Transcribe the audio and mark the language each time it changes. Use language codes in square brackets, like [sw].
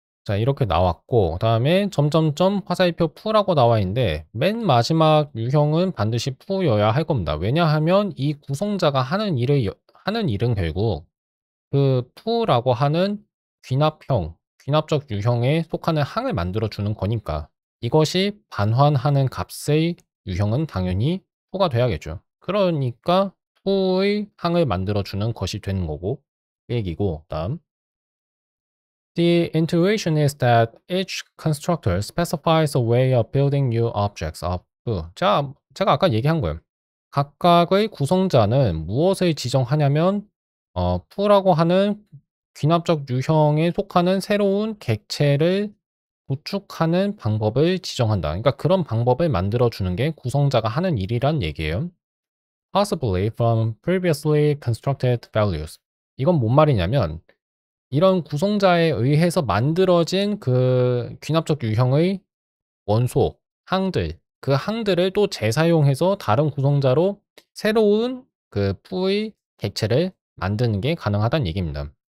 [ko] 자, 이렇게 나왔고, 그다음에 점점점 화살표 푸라고 나와 있는데 맨 마지막 유형은 반드시 푸여야 할 겁니다. 왜냐하면 이 구성자가 하는 일은 결국 그 푸라고 하는 귀납적 유형에 속하는 항을 만들어 주는 거니까 이것이 반환하는 값의 유형은 당연히 푸가 돼야겠죠. 그러니까 푸의 항을 만들어 주는 것이 되는 거고 그 얘기고, 다음 [en] The intuition is that each constructor specifies a way of building new objects of foo. [ko] 자, 제가 아까 얘기한 거예요. 각각의 구성자는 무엇을 지정하냐면 foo라고 하는 귀납적 유형에 속하는 새로운 객체를 구축하는 방법을 지정한다. 그러니까 그런 방법을 만들어 주는 게 구성자가 하는 일이란 얘기예요. [en] Possibly from previously constructed values. [ko] 이건 뭔 말이냐면 이런 구성자에 의해서 만들어진 그 귀납적 유형의 원소, 항들, 그 항들을 또 재사용해서 다른 구성자로 새로운 그 푸의 객체를 만드는 게 가능하다는 얘기입니다.